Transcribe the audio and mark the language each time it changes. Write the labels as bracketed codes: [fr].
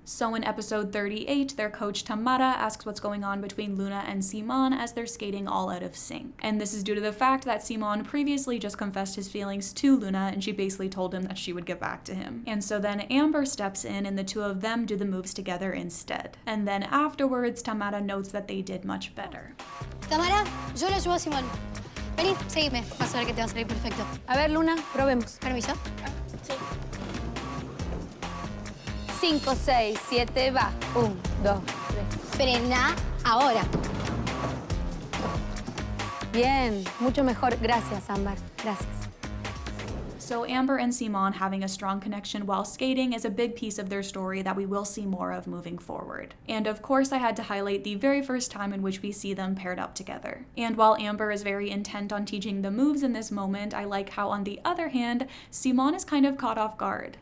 [en] So in episode 38, their coach Tamara asks what's going on between Luna and Simón as they're skating all out of sync. And this is due to the fact that Simón previously just confessed his feelings to Luna, and she basically told him that she would get back to him. And so then Amber steps in and the two of them do the moves together instead. And then afterwards, Tamara notes that they did much better. [es] Tamara, yo le ayudo a Simón. Vení, seguime. Vas a ver que te va a salir perfecto. A ver, Luna, probemos. ¿Permiso? Sí. 5, 6, 7, va. 1, 2, 3. Frena ahora. Bien, mucho mejor. Gracias, Ámbar. Gracias. [en] So Ámbar and Simón having a strong connection while skating is a big piece of their story that we will see more of moving forward. And of course I had to highlight the very first time in which we see them paired up together. And while Ámbar is very intent on teaching the moves in this moment, I like how on the other hand, Simón is kind of caught off guard.